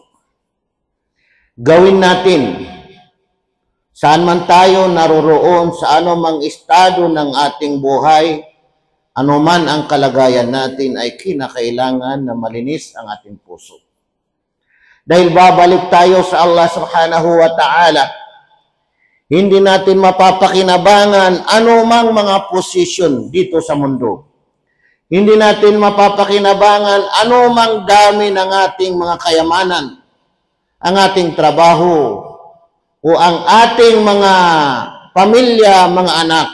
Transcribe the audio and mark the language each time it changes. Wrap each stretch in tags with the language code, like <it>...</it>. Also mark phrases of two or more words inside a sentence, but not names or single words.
<tl>Gawin natin, saan man tayo naroroon, sa anumang estado ng ating buhay, anuman ang kalagayan natin, ay kinakailangan na malinis ang ating puso. Dahil babalik tayo sa Allah</tl> <ar>سبحانه وتعالى,</ar> <tl>hindi natin mapapakinabangan anumang mga posisyon dito sa mundo. Hindi natin mapapakinabangan anumang dami ng ating mga kayamanan, ang ating trabaho, o ang ating mga pamilya, mga anak.</tl>